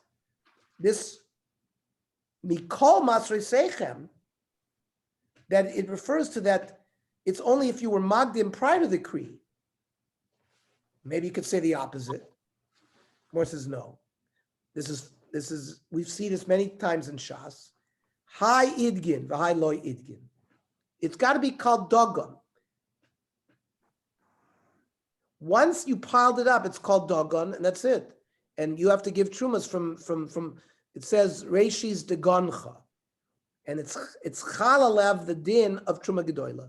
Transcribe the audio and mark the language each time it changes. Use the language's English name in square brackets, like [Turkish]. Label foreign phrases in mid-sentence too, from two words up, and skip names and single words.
[English] This [Hebrew] mikol masrei seichem, [English] that it refers to that it's only if you were magdim prior to the Kri. Maybe you could say the opposite. Gemara says no. This is we've seen this many times in Shas. [Aramaic] High idgin, v'high loy idgin. [English] It's got to be called dogon. Once you piled it up, it's called dogon, and that's it. And you have to give trumas from it says [Hebrew] reishis degoncha, [English] and it's chalalev the din of [Hebrew] truma gedola.